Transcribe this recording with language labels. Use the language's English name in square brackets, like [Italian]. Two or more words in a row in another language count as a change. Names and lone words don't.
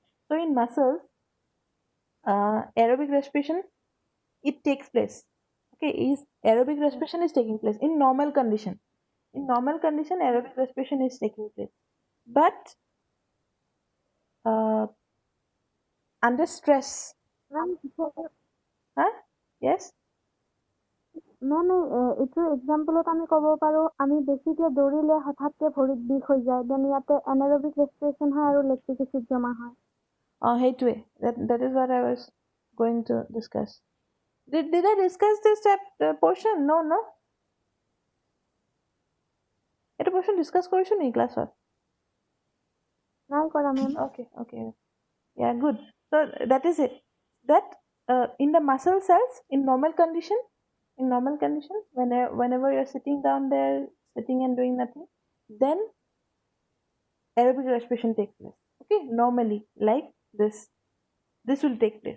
[English] So, in muscles, aerobic respiration, it takes place. Okay, is aerobic Yes. respiration is taking place in normal condition. In normal condition, aerobic respiration is taking place. But uh, under stress, Ma'am, huh? Yes. [Assamese] মেম এইটো এক্সাম্পলত আমি ক'ব পাৰোঁ আমি বেছিকৈ দৌৰিলে হঠাৎকৈ ভৰিত বিষ হৈ যায় দেন ইয়াতে [English] anaerobic respiration [Assamese] হয় আৰু [English] lactic acid [Assamese] জমা হয় Hateway. [English] That is what I was going to discuss. Did I discuss this portion? No, no. [Assamese] এটা [English] portion discuss [Assamese] কৰিছো নেকি ক্লাছত? নাই কৰা মেম [English] Okay, okay. Yeah, good. So that is it. That in the muscle cells, in normal condition, whenever you're sitting down there, sitting and doing nothing, then aerobic respiration takes place. Okay, normally, like this will take place.